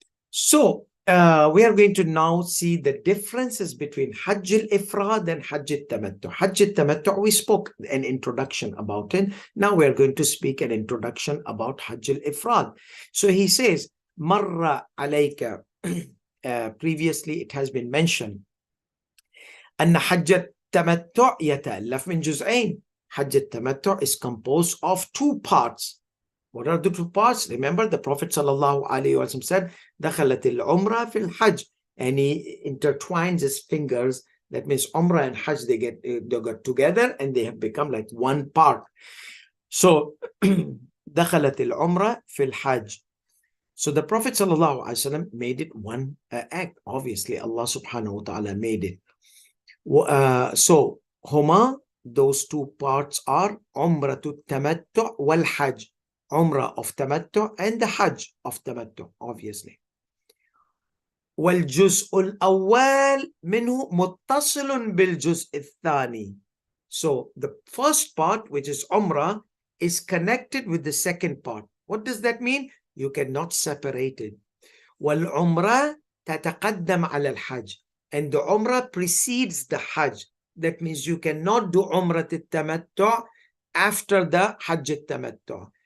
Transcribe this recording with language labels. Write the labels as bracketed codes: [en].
[en] So we are going to now see the differences between Hajj al-Ifrad and Hajj al-Tamattu. Hajj al-Tamattu, we spoke an introduction about it. Now we are going to speak an introduction about Hajj al-Ifrad. So he says, Marra alayka. Previously it has been mentioned, [ar] أن حج التمتع يتألف من جزئين. [en] Hajj al-Tamattu is composed of two parts. What are the two parts? Remember, the Prophet ﷺ said, [ar] دخلت العمرة في الحج, [en] and he intertwines his fingers. That means Umrah and Hajj, they got together and they have become like one part. [ar] So دخلت العمرة في الحج. [en] So the Prophet ﷺ made it one act. Obviously, Allah subhanahu wa ta'ala made it. So huma, those two parts are Umratul Tamattu wal Hajj. Umrah of Tamattu and the Hajj of Tamattu, obviously. [ar] والجزء الأول منه متصل بالجزء الثاني. [en] So the first part, which is Umrah, is connected with the second part. What does that mean? You cannot separate it. [ar] والعمرة تتقدم على الحج, [en] and the Umrah precedes the Hajj. That means you cannot do Umrah al-Tamattu after the Hajj al-Tamattu.